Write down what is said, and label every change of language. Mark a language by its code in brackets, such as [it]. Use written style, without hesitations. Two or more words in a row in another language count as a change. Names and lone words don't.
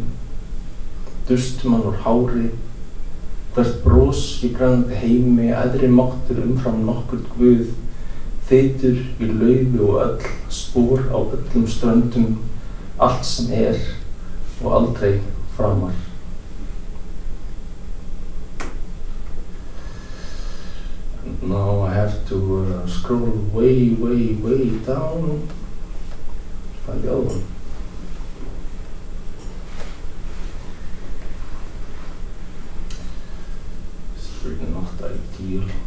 [is] Dustum hann úr hári, hvert bros í brennandi heimi, æðri máttur umfram nokkurt guð, þeytur í laufi og öll, spor á öllum ströndum, allt sem og aldrei framar. [en] And now I have to scroll way, way, way down. Find the other one. It's really not ideal.